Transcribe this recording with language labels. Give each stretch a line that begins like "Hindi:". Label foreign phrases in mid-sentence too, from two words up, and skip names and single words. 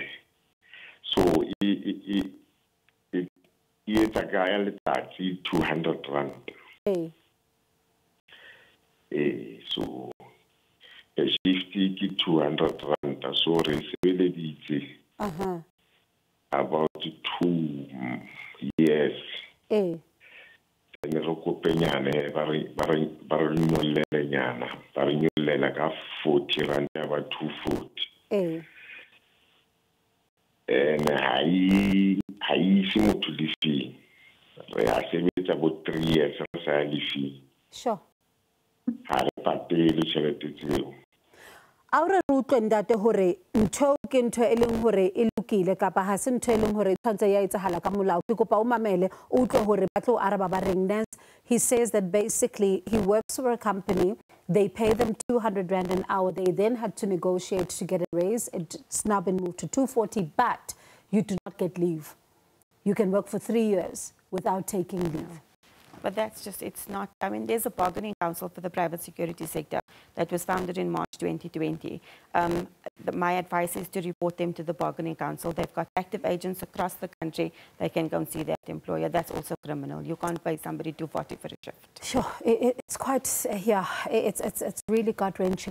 Southern Sotho: So e etsa ka ya letsatsi 200 rand. So a shift ke 200 rand, so re sebeleditse about 2 years. Ne re kopenyane ba re nyollenyana, ba re nyollela ka 40 rand ya ba 240. and ha ise motho lefeng re a sebetsa bo 3 years re sa lefeng sure ha re patele tšhelete tseo Aure rutlwe ntate hore ntho ke ntho e leng hore e lokile kapa ha se ntho e leng hore tshwantse ya etsahala ka molao ke kopa o mamele o utlwe hore ba tlo araba ba reng Nance.
English: He says that basically he works for a company, they pay them 200 rand an hour, they then had to negotiate to get a raise. It's now been moved to 240, but you do not get leave. You can work for 3 years without taking leave. But that's just, it's not, I mean, there's a bargaining council for the private security sector that was founded in March 2020. My advice is to report them to the bargaining council. They've got active agents across the country. They can go and see that employer. That's also criminal. You can't pay somebody 240 for a shift. Sure, it's quite, yeah, it's really gut-wrenching.